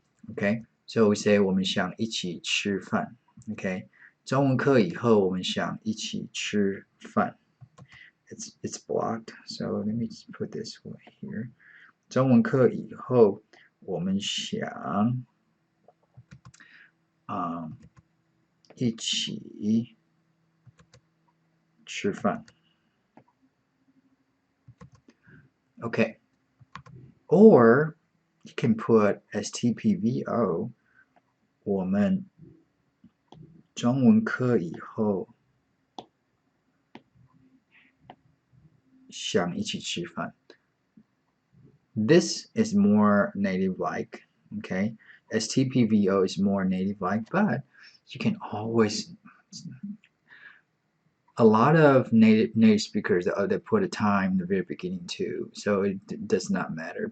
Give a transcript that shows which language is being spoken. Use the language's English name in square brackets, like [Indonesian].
[English] Okay, so we say 我们想一起吃饭. [Chinese] Okay, 中文课以后我们想一起吃饭. [English] It's blocked, so let me just put this one here. [Chinese] 中文课以后我们想一起吃饭. [English] Okay, or you can put STPVO. [Chinese] 我们中文课以后想一起吃饭. [English] This is more native-like. Okay, STPVO is more native-like, but you can always. A lot of native speakers they put a time in the very beginning too, so it does not matter.